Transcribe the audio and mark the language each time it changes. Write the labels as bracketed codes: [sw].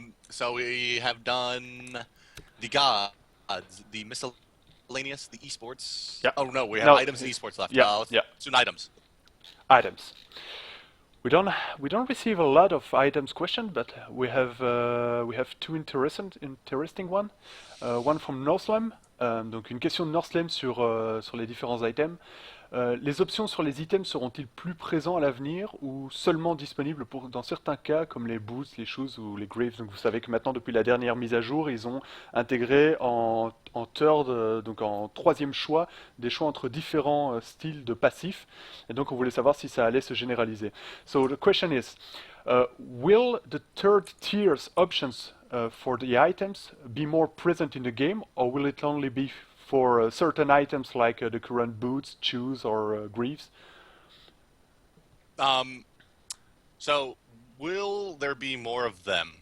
[en] So we have done the gods, the miscellaneous, the esports. Yeah. Oh no, we have No, items and esports left. yeah, Let's yeah. do items. Items. We don't receive a lot of items questioned, but we have two interesting one. One from Northlem. [fr] Donc une question de Northlem sur les différents items. Les options sur les items seront-ils plus présents à l'avenir ou seulement disponibles dans certains cas comme les boots, les shoes ou les graves? Donc vous savez que maintenant depuis la dernière mise à jour, ils ont intégré en third, donc en troisième choix, des choix entre différents styles de passifs. Et donc on voulait savoir si ça allait se généraliser. [en] So the question is, will the third tier's options for the items be more present in the game, or will it only be for certain items like the current boots, shoes, or greaves? Um, so will there be more of them?